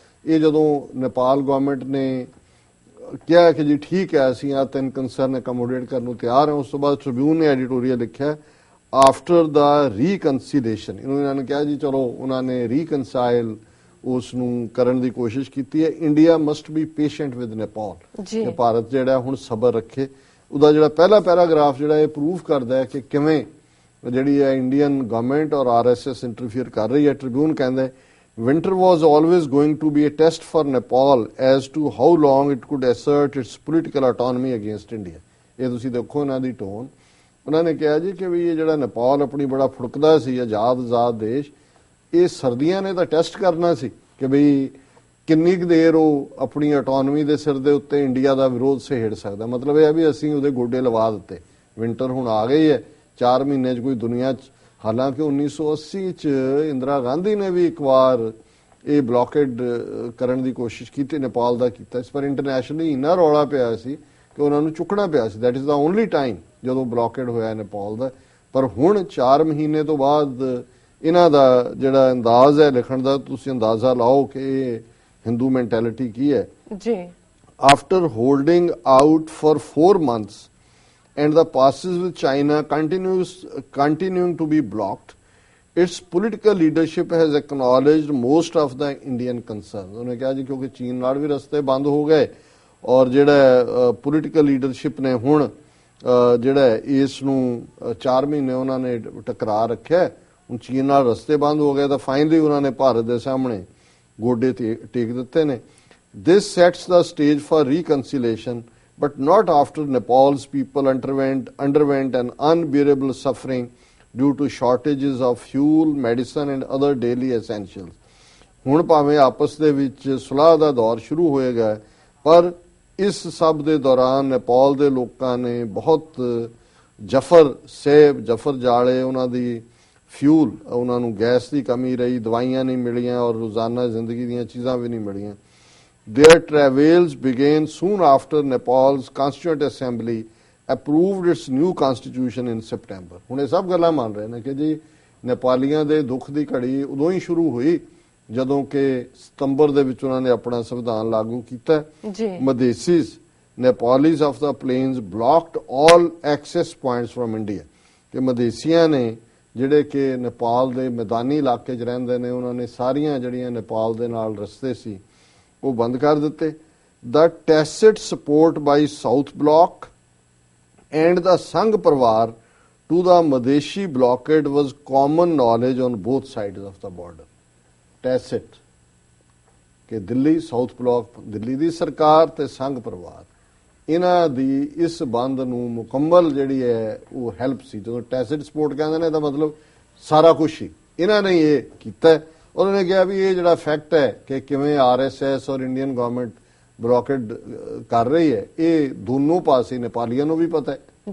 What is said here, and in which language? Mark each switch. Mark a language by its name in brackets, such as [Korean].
[Punjabi] ਇਹ ਜਦੋਂ ਨੇਪਾਲ ਗਵਰਨਮੈਂਟ ਨੇ ਕਿਹਾ ਕਿ ਜੀ ਠੀਕ ਹੈ ਅਸੀਂ ਆ 3 ਕੰਸਰਨ ਅਕਮੋਡੇਟ ਕਰਨ ਨੂੰ ਤਿਆਰ ਹਾਂ, ਉਸ ਤੋਂ ਬਾਅਦ ਟ੍ਰਿਬਿਊਨ ਨੇ ਐਡੀਟੋਰੀਅਲ ਲਿਖਿਆ [English] after the reconciliation, [Punjabi] ਇਹਨਾਂ ਨੇ ਕਿਹਾ ਜੀ ਚਲੋ ਉਹਨਾਂ ਨੇ ਰੀਕਨਸਾਈਲ ਉਸ ਨੂੰ ਕਰਨ ਦੀ ਕੋਸ਼ਿਸ਼ ਕੀਤੀ ਹੈ। [English] India must be patient with Nepal, [Punjabi] ਕਿ ਭਾਰਤ ਜਿਹੜਾ ਹੁਣ ਸਬਰ ਰੱਖੇ। ਉਹਦਾ ਜਿਹੜਾ ਪਹਿਲਾ ਪੈਰਾਗ੍ਰਾਫ ਜਿਹੜਾ ਇਹ ਪ੍ਰੂਵ ਕਰਦਾ ਹੈ ਕਿ ਕਿਵੇਂ ਜਿਹੜੀ ਹੈ ਇੰਡੀਅਨ ਗਵਰਨਮੈਂਟ ਔਰ ਆਰਐਸਐਸ ਇੰਟਰਫੀਅਰ ਕਰ ਰਹੀ ਹੈ। ਟ੍ਰਿਬਿਊਨ ਕਹਿੰਦਾ [English] winter was always going to be a test for Nepal as to how long it could assert its political autonomy against India। [Punjabi] ਇਹ ਤੁਸੀਂ ਦੇਖੋ ਇਹਨਾਂ ਦੀ ਟੋਨ। ਉਹਨਾਂ ਨੇ ਕਿਹਾ ਜੀ ਕਿ ਵੀ ਇਹ ਜਿਹੜਾ ਨੇਪਾਲ ਆਪਣੀ ਬੜਾ ਫੁੜਕਦਾ ਸੀ ਆਜ਼ਾਦ ਦੇਸ਼, ਇਹ ਸਰਦੀਆਂ ਨੇ ਤਾਂ ਟੈਸਟ ਕਰਨਾ ਸੀ ਕਿ ਬਈ ਕਿੰਨੀ ਕੁ ਦੇਰ ਉਹ ਆਪਣੀ ਆਟੋਨਮੀ ਦੇ ਸਿਰ ਦੇ ਉੱਤੇ ਇੰਡੀਆ ਦਾ ਵਿਰੋਧ ਸਹੇੜ ਸਕਦਾ। ਮਤਲਬ ਇਹ ਹੈ ਵੀ ਅਸੀਂ ਉਹਦੇ ਗੋਡੇ ਲਵਾ ਦਿੱਤੇ, ਵਿੰਟਰ ਹੁਣ ਆ ਗਈ ਹੈ, 4 ਮਹੀਨੇ 'ਚ ਕੋਈ ਦੁਨੀਆ 'ਚ। ਹਾਲਾਂਕਿ 1980 'ਚ ਇੰਦਰਾ ਗਾਂਧੀ ਨੇ ਵੀ ਇੱਕ ਵਾਰ ਇਹ ਬਲੌਕੇਡ ਕਰਨ ਦੀ ਕੋਸ਼ਿਸ਼ ਕੀਤੀ, ਨੇਪਾਲ ਦਾ ਕੀਤਾ। ਇਸ ਪਰ ਇੰਟਰਨੈਸ਼ਨਲੀ ਇੰਨਾ ਰੌਲਾ ਪਿਆ ਸੀ ਕਿ ਉਹਨਾਂ ਨੂੰ ਚੁੱਕਣਾ ਪਿਆ ਸੀ। [English] that is the only time [Punjabi] ਜਦੋਂ ਬਲੌਕੇਡ ਹੋਇਆ ਨੇਪਾਲ ਦਾ। ਪਰ ਹੁਣ 4 ਮਹੀਨੇ ਤੋਂ ਬਾਅਦ ਇਹਨਾਂ ਦਾ ਜਿਹੜਾ ਅੰਦਾਜ਼ ਹੈ ਲਿਖਣ ਦਾ, ਤੁਸੀਂ ਅੰਦਾਜ਼ਾ ਲਾਓ ਕਿ ਇਹ ਹਿੰਦੂ ਮੈਂਟੈਲਿਟੀ ਕੀ ਹੈ ਜੀ। [English] After holding out for 4 months and the passes with China continuing to be blocked, its political leadership has acknowledged most of the Indian concerns। [Punjabi] ਉਹਨੇ ਕਿਹਾ ਜੀ ਕਿਉਂਕਿ ਚੀਨ ਨਾਲ ਵੀ ਰਸਤੇ ਬੰਦ ਹੋ ਗਏ ਔਰ ਜਿਹੜਾ ਪੋਲੀਟੀਕਲ ਲੀਡਰਸ਼ਿਪ ਨੇ ਹੁਣ ਜਿਹੜਾ ਇਸ ਨੂੰ 4 ਮਹੀਨੇ ਉਹਨਾਂ ਨੇ ਟਕਰਾ ਰੱਖਿਆ, ਹੁਣ ਚੀਨ ਨਾਲ ਰਸਤੇ ਬੰਦ ਹੋ ਗਏ ਤਾਂ ਫਾਈਨਲੀ ਉਹਨਾਂ ਨੇ ਭਾਰਤ ਦੇ ਸਾਹਮਣੇ ਗੋਡੇ ਟੇਕ ਦਿੱਤੇ ਨੇ। [English] This sets the stage for reconciliation, but not after Nepal's people underwent an unbearable suffering due to shortages of fuel, medicine and other daily essentials। [Punjabi] ਹੁਣ ਭਾਵੇਂ ਆਪਸ ਦੇ ਵਿੱਚ ਸੁਲਾਹ ਦਾ ਦੌਰ ਸ਼ੁਰੂ ਹੋਏਗਾ, ਪਰ ਇਸ ਸਭ ਦੇ ਦੌਰਾਨ ਨੇਪਾਲ ਦੇ ਲੋਕਾਂ ਨੇ ਬਹੁਤ ਜਫਰ ਜਾਲੇ, ਉਹਨਾਂ ਦੀ ਫਿਊਲ, ਉਹਨਾਂ ਨੂੰ ਗੈਸ ਦੀ ਕਮੀ ਰਹੀ, ਦਵਾਈਆਂ ਨਹੀਂ ਮਿਲੀਆਂ ਔਰ ਰੋਜ਼ਾਨਾ ਜ਼ਿੰਦਗੀ ਦੀਆਂ ਚੀਜ਼ਾਂ ਵੀ ਨਹੀਂ ਮਿਲੀਆਂ। [English] Their travails began soon after Nepal's Constituent Assembly approved its new constitution in September। [Punjabi] ਹੁਣ ਇਹ ਸਭ ਗੱਲਾਂ ਮੰਨ ਰਹੇ ਨੇ ਕਿ ਜੀ ਨੇਪਾਲੀਆਂ ਦੇ ਦੁੱਖ ਦੀ ਘੜੀ ਉਦੋਂ ਹੀ ਸ਼ੁਰੂ ਹੋਈ ਜਦੋਂ ਕਿ ਸਤੰਬਰ ਦੇ ਵਿੱਚ ਉਹਨਾਂ ਨੇ ਆਪਣਾ ਸੰਵਿਧਾਨ ਲਾਗੂ ਕੀਤਾ ਜੀ। [English] Madhesis Nepalese of the plains blocked all access points from India, [Punjabi] ਕਿ ਮਦੇਸੀਆਂ ਨੇ ਜਿਹੜੇ ਕਿ ਨੇਪਾਲ ਦੇ ਮੈਦਾਨੀ ਇਲਾਕੇ 'ਚ ਰਹਿੰਦੇ ਨੇ, ਉਹਨਾਂ ਨੇ ਸਾਰੀਆਂ ਜਿਹੜੀਆਂ ਨੇਪਾਲ ਦੇ ਨਾਲ ਰਸਤੇ ਸੀ ਉਹ ਬੰਦ ਕਰ ਦਿੱਤੇ। [English] The tacit support by South Bloc and the Sangh Parivar to the Madheshi blockade was common knowledge on both sides of the border. [Punjabi] Tacit ਕਿ ਦਿੱਲੀ ਸਾਊਥ ਬਲਾਕ, ਦਿੱਲੀ ਦੀ ਸਰਕਾਰ ਤੇ ਸੰਘ ਪਰਿਵਾਰ, ਇਹਨਾਂ ਦੀ ਇਸ ਬੰਦ ਨੂੰ ਮੁਕੰਮਲ ਜਿਹੜੀ ਹੈ ਉਹ ਹੈਲਪ ਸੀ। ਜਦੋਂ ਟੈਸਿਟ ਸਪੋਰਟ ਕਹਿੰਦੇ ਨੇ ਤਾਂ ਮਤਲਬ ਸਾਰਾ ਕੁਝ ਹੀ ਇਹਨਾਂ ਨੇ ਇਹ ਕੀਤਾ। ਉਹਨਾਂ ਨੇ ਕਿਹਾ ਵੀ ਇਹ ਜਿਹੜਾ ਫੈਕਟ ਹੈ ਕਿ ਕਿਵੇਂ RSS ਔਰ ਇੰਡੀਅਨ ਗਵਰਨਮੈਂਟ ਬਲੌਕੇਡ ਕਰ ਰਹੀ ਹੈ, ਇਹ ਦੋਨੋਂ ਪਾਸੇ ਨੇਪਾਲੀਆਂ ਨੂੰ ਵੀ ਪਤਾ ਹੈ